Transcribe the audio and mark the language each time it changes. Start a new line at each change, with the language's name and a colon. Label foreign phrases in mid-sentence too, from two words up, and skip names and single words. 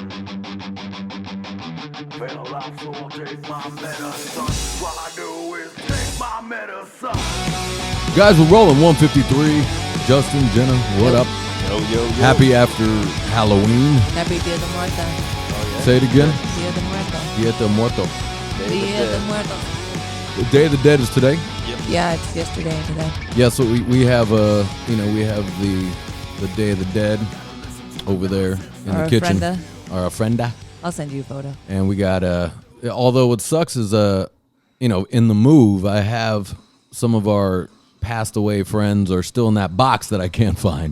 English: Feel like so I'll take my medicine. What I do is take my medicine. Guys, we're rolling 153. Justin, Jenna, what up? Yo, yo, yo. Happy after Halloween. Happy Dia de Muertos. Oh, yeah. Say it again. Dia de Muertos. Dia de Muerto. Dia de Muertos. The Day of the Dead is today. Yep. Yeah, it's yesterday and today. Yeah, so we have we have the Day of the Dead over there in Our the kitchen. ofrenda. Our ofrenda. I'll send you a photo. And we got although what sucks is in the move I have some of our passed away friends are still in that box that I can't find.